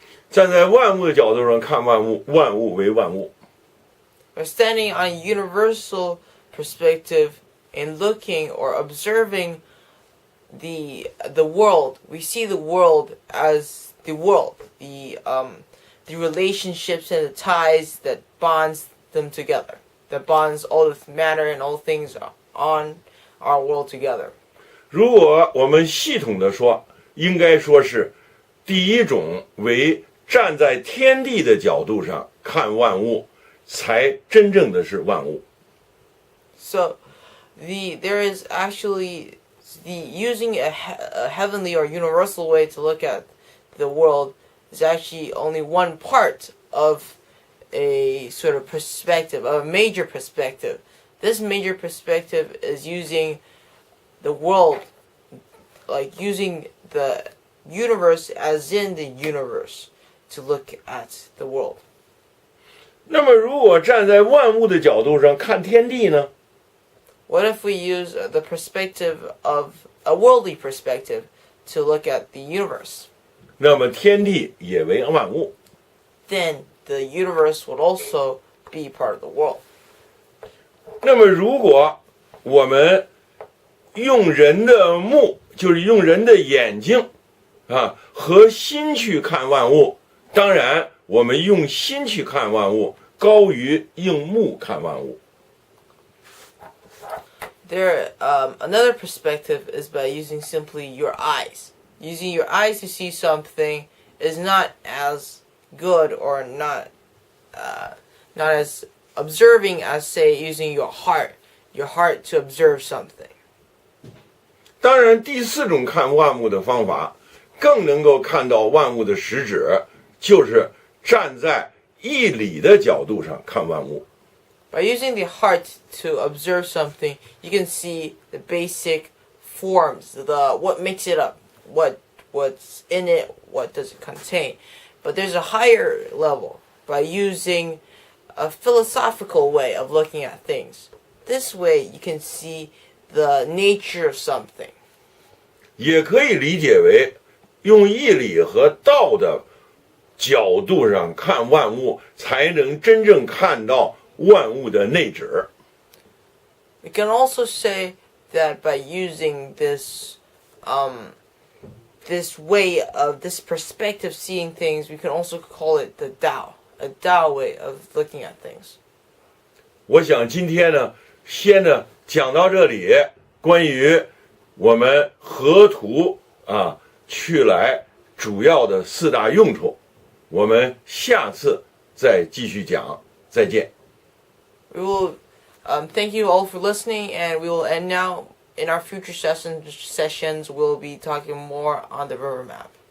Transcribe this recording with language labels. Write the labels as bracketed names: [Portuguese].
[Chinese] 站在万物的角度上看万物，万物为万物。 [English] We're standing on a universal perspective and looking or observing the world. We see the world as the world, the relationships and the ties that bonds them together, that bonds all the matter and all things on our world together. [Chinese] 如果我们系统的说，应该说是第一种为站在天地的角度上看万物，才真正的是万物。 [English] So, there is actually using a heavenly or universal way to look at the world is actually only one part of a sort of perspective, of a major perspective. This major perspective is using the world, like using the universe as in the universe. to look at the world. [Chinese] 那么，如果站在万物的角度上看天地呢？ [English] What if we use the perspective of a worldly perspective to look at the universe? [Chinese] 那么天地也为万物。 [English] Then the universe would also be part of the world. [Chinese] 那么，如果我们用人的目，就是用人的眼睛啊和心去看万物，当然我们用心去看万物，高于用目看万物。 [English] Another perspective is by using simply your eyes. Using your eyes to see something is not as good or not as observing as, say, using your heart to observe something. [Chinese] 当然，第四种看万物的方法，更能够看到万物的实质，就是站在义理的角度上看万物。 [English] By using the heart to observe something, you can see the basic forms, what makes it up, what's in it, what does it contain. But there's a higher level by using a philosophical way of looking at things. This way you can see the nature of something. [Chinese] 也可以理解为用义理和道的角度上看万物，才能真正看到万物的内质。 [English] We can also say that by using this this perspective seeing things, we can also call it the Tao, a Tao way of looking at things. [Chinese] 我想今天呢，先呢讲到这里，关于我们河图去来主要的四大用处，我们下次再继续讲，再见。 [English] We will thank you all for listening, and we will end now. In our future sessions, we'll be talking more on the river map.